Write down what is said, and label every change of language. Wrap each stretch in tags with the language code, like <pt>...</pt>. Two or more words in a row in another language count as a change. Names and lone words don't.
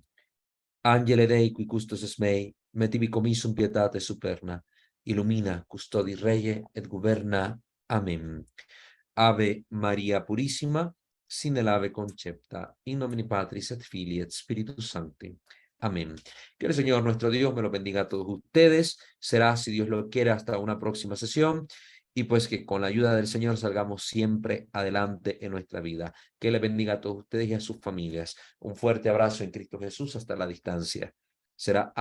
<la>Angele Dei, qui custos es mei, mettivi commissum pietate superna, illumina, custodi rege et governa. Amen. Ave Maria Purissima, sine lave concepta, in nomine Patris et Filii et Spiritus Sancti. Amén.</la> <es>Que el Señor nuestro Dios me lo bendiga a todos ustedes. Será, si Dios lo quiere, hasta una próxima sesión. Y pues que con la ayuda del Señor salgamos siempre adelante en nuestra vida. Que le bendiga a todos ustedes y a sus familias. Un fuerte abrazo en Cristo Jesús hasta la distancia.</es>